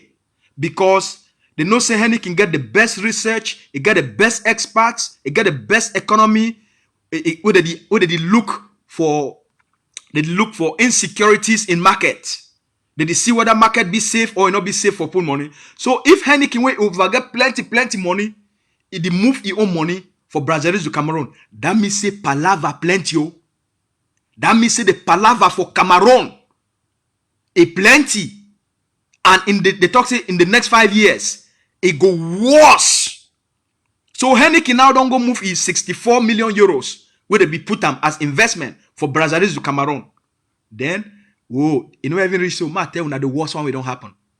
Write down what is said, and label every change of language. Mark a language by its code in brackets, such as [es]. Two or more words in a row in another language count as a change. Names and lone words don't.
[wes] Because they know say Heineken get the best research, it get the best experts, it get the best economy. Where they look for insecurities in market. They see whether market be safe or not be safe for put money. So if Heineken will over get plenty money, it move his own money for Brasseries du Cameroun. That means say palava plenty. That means say the palava for Cameroon a plenty. And in the talk say in the next 5 years, it go worse. So Heineken now don't go move his 64 million euros where they be put them as investment for Brasseries du Cameroun. Then, whoa, you know even reach so much tell you the worst one will don't happen.